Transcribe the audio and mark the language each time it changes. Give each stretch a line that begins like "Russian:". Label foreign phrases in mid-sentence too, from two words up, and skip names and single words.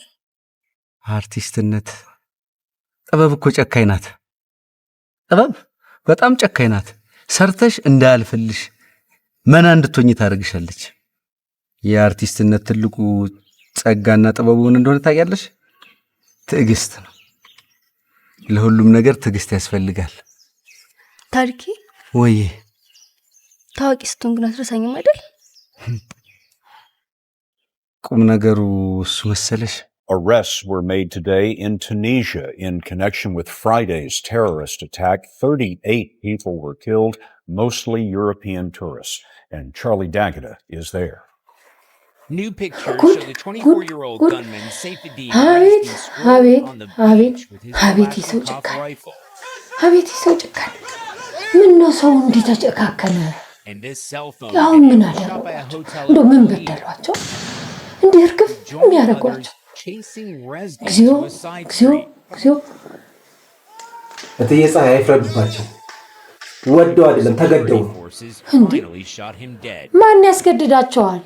Amharic: አርቲስትነት ጥበብ እኮ ጨካኝ ናት። ጥበብ በጣም ጨካኝ ናት። ሰርተሽ እንዳያልፍልሽ መና እንድትሆኝ ታደርግሻለች። የአርቲስትነት ትልቁ ጸጋና ጥበቡ ምን እንደሆነ ታውቂያለሽ? ትዕግስት ነው። ለሁሉም ነገር ትዕግስት ያስፈልጋል። ታሪክ ወይ ታዋቂ ስትሆን ግን አትረሳኝም አይደል? ቁም ነገሩ እሱ መሰለሽ።
English: Arrests were made today in Tunisia in connection with Friday's terrorist attack. 38 people were killed, mostly European tourists. And Charlie D'Agata is there. New pictures show the 24-year-old gunman Saifeddin on the beach with his Kalashnikov rifle.
Amharic: ምን ነው ሰው እንዲህ ተጨካከለ?
English: And this cell phone
Amharic: ያው ምን አደረጓቸው? እንደው ምን በደሏቸው? እንዲህ እርግፍ የሚያደርጓቸው? እግዚኦ እግዚኦ እግዚኦ! እትዬ ፀሐይ አይፍረድባቸው። ወደው አይደለም ተገደው ነው። ማን ያስገድዳቸዋል?